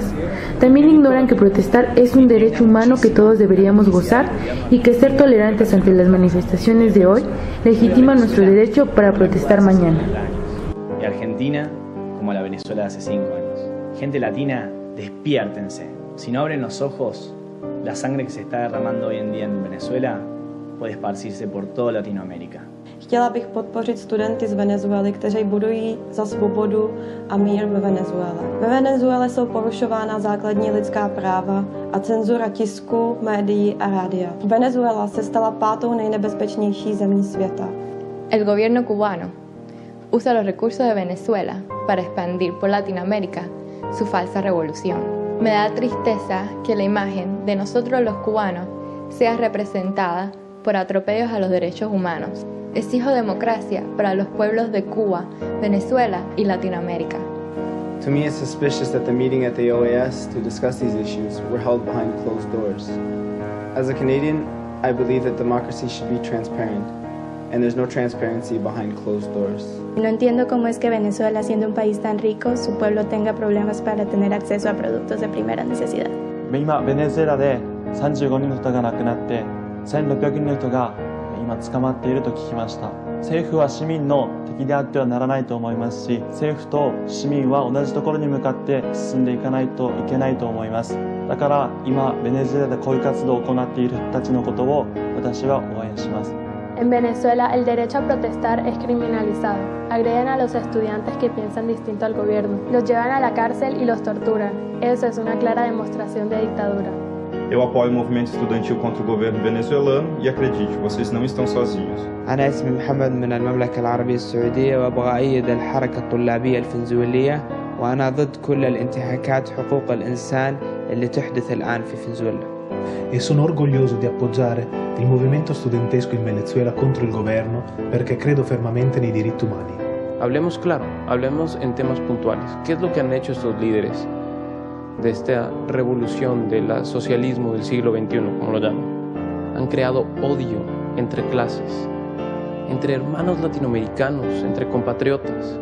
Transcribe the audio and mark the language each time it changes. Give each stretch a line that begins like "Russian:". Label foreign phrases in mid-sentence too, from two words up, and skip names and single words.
Spanish: También ignoran que protestar es un derecho humano que todos deberíamos gozar y que ser tolerantes ante las manifestaciones de hoy legitima nuestro derecho para protestar mañana. Y Argentina como la Venezuela de hace 5 años. Gente latina, despiértense. Si no abren los ojos, la sangre que se está derramando hoy en día en Venezuela puede esparcirse por toda Latinoamérica.
Czech: Chtěla bych podpořit studenty z Venezuely, kteří bojují za svobodu a mír ve Venezuele. Ve Venezuele jsou porušována základní lidská práva a cenzura tisku, médií a rádia. Venezuela se stala 5. nejnebezpečnější zemí světa.
Spanish: El gobierno cubano usa los recursos de Venezuela para expandir por Latinoamérica su falsa revolución. Me da tristeza que la imagen de nosotros los cubanos sea representada por atropellos a los derechos humanos. Exijo democracia para los pueblos de Cuba, Venezuela y Latinoamérica.
English: To me, it's suspicious that the meeting at the OAS to discuss these issues were held behind closed doors. As a Canadian, I believe that democracy should be transparent. and there's no transparency behind closed doors.
Spanish: No entiendo cómo es que Venezuela, siendo un país tan rico, su pueblo tenga problemas para tener acceso a productos de primera necesidad.
Japanese: 今ベネズエラで35人の人が亡くなって1600人の人が今捕まっていると聞きました。政府は市民の敵であってはならないと思いますし、政府と市民は同じところに向かって進んでいかないといけないと思います。だから今ベネズエラで抗議活動を行っている人たちのことを私は応援します。
Spanish: En Venezuela, el derecho a protestar es criminalizado. Agreden a los estudiantes que piensan distinto al gobierno. Los llevan a la cárcel y los torturan. Eso es una clara demostración de dictadura.
Portuguese: Eu apoio o movimento estudantil contra o governo venezuelano e acredite, vocês não estão sozinhos.
Arabic: أنا اسمي محمد من المملكة العربية السعودية وأبغى أيد الحركة الطلابية الفنزويلية وأنا ضد كل الانتهاكات حقوق الإنسان اللي تحدث الآن في فنزويلا.
Italian: E sono orgoglioso di appoggiare il movimento studentesco in Venezuela contro il governo perché credo fermamente nei diritti umani.
Spanish: Hablemos claro, hablemos en temas puntuales. ¿Qué es lo que han hecho estos líderes de esta revolución del socialismo del siglo XXI, como lo llaman? Han creado odio entre clases, entre hermanos latinoamericanos, entre compatriotas.